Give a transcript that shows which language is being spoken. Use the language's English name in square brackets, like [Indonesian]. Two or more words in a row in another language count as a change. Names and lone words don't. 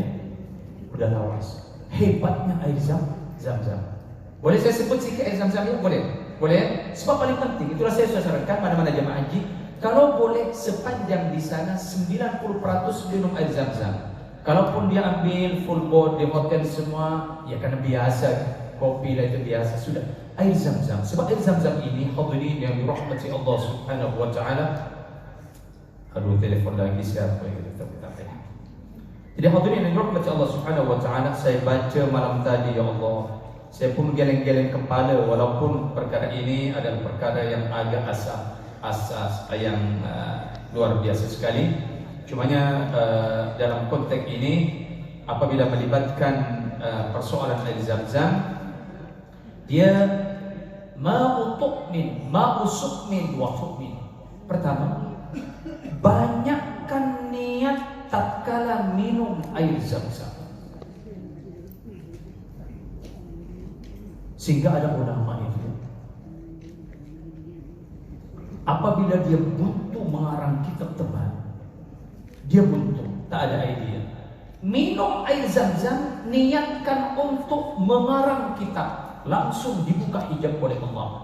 [Malay] Mudah lawas. Hebatnya air zam-zam. Boleh saya sebut sikit air zam-zam ya? Boleh. Sebab paling penting, itulah saya sudah sarankan mana-mana jemaah haji, kalau boleh sepanjang di sana 90% minum air zam-zam. Kalaupun dia ambil [English] full board [Malay] di hotel semua, ya karena biasa, kopi lah itu biasa sudah. Air zam-zam. Sebab air zam-zam ini hadirin yang dirahmati Allah [Arabic] سبحانه وتعالى. [Malay] Aduh, telepon lagi siapa yang kita ya. Jadi hadirin yang dirahmati Allah [Arabic] سبحانه وتعالى, [Malay] saya baca malam tadi ya Allah. Saya pun geleng-geleng kepala walaupun perkara ini adalah perkara yang agak asas yang luar biasa sekali. Cumanya dalam konteks ini apabila melibatkan persoalan air zam-zam, dia [Arabic] ماء سقم وطعم. [Malay] Pertama, banyakkan niat tatkala minum air zam-zam. Sehingga ada ulama itu apabila dia butuh mengarang kitab tebal, dia butuh, tak ada idea, minum air zam-zam, niatkan untuk mengarang kitab, langsung dibuka hijab oleh Allah.